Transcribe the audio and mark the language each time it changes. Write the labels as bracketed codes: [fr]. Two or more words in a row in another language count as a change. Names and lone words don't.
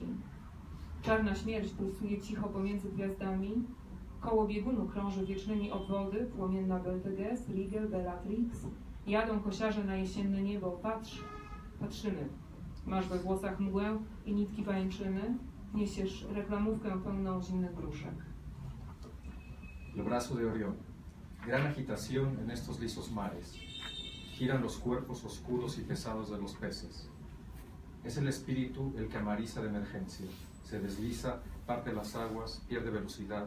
[pl] Czarna śmierć pulsuje cicho pomiędzy gwiazdami. Koło biegunu krąży wiecznymi obwody, płomienna Betelgeuse, Rigel, Bellatrix. Jadą kosiarze na jesienne niebo. Patrz, patrzymy. Masz we włosach mgłę i nitki pajęczyny. Niesiesz reklamówkę pełną zimnych gruszek. [es] El brazo de Orión. Gran agitación en estos lisos mares. Giran los cuerpos oscuros y pesados de los peces. Es el espíritu el que amariza de emergencia. Se desliza, parte las aguas, pierde velocidad.